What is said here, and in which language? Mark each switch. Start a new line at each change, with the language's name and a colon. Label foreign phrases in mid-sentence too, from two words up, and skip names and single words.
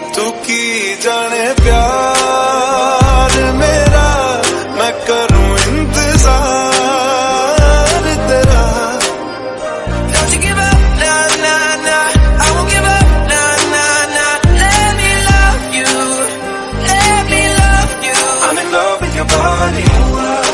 Hindi: तू की जाने प्यार मेरा, मैं करूं इंतजार तेरा।
English: Don't you give up, nah, nah, nah. I won't give up, nah, nah, nah. Let me love you, let me love you. I'm in love with your body.